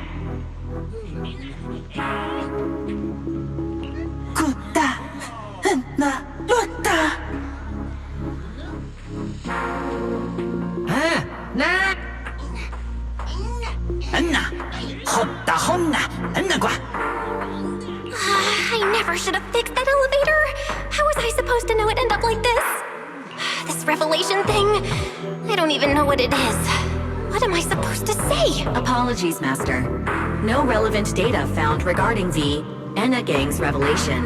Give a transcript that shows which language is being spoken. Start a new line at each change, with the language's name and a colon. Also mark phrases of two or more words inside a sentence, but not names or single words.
English: Kuta, enna, lota. Enna, hotta honna, enna kwa. I never should have fixed that elevator. How was I supposed to know it'd end up like this? This revelation thing, I don't even know what it is. What am I supposed to say? Apologies, Master. No relevant data found regarding the Enna Gang's revelation.